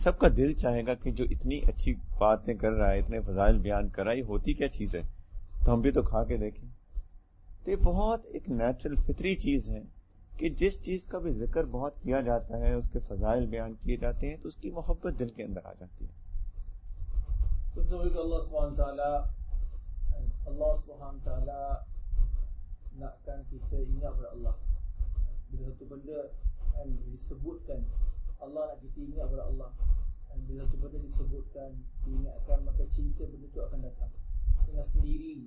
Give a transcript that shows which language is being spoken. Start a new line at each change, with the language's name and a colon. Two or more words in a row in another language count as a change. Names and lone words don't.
Urdu: سب کا دل چاہے گا کہ جو اتنی اچھی باتیں کر رہا ہے، اتنے فضائل بیان کر رہا ہے، یہ ہوتی کیا چیز ہے، تو ہم بھی تو کھا کے دیکھیں. تو یہ بہت ایک نیچرل فطری چیز ہے کہ جس چیز کا بھی ذکر بہت کیا جاتا ہے، اس کے فضائل بیان کیے جاتے ہیں تو اس کی محبت دل کے اندر آ جاتی ہے.
Malay: Betul Allah SWT nakkan kita ingat pada Allah. Bila satu benda disebutkan, Allah nak kita ingat pada Allah. Bila satu benda disebutkan, diingatkan, maka cinta benda itu akan datang dengan sendirinya.